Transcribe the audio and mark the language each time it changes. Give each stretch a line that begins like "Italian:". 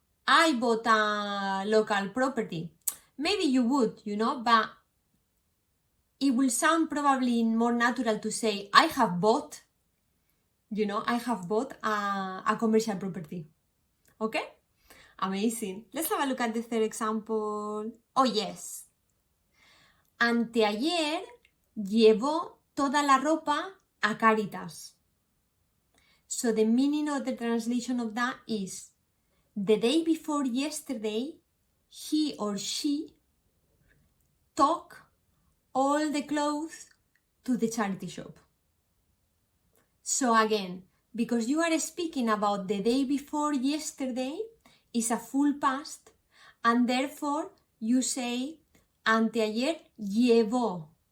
English: I bought a local property. Maybe you would, but it will sound probably more natural to say, I have bought, a commercial property. Okay? Amazing. Let's have a look at the third example. Oh, yes.
Spanish: Anteayer llevó toda la ropa a Cáritas.
English: So the meaning of the translation of that is, the day before yesterday, he or she took all the clothes to the charity shop. So again, because you are speaking about the day before yesterday, is a full past, and therefore you say
Spanish: anteayer llevó.